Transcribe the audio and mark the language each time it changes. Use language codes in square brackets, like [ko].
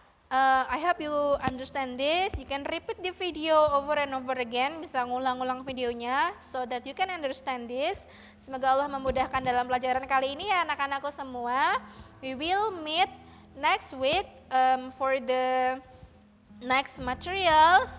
[en] I hope you understand this. You can repeat the video over and over again, [id] bisa ngulang-ulang videonya [en] so that you can understand this. [id] Semoga Allah memudahkan dalam pelajaran kali ini ya anak-anakku semua. [en] We will meet next week for the next material.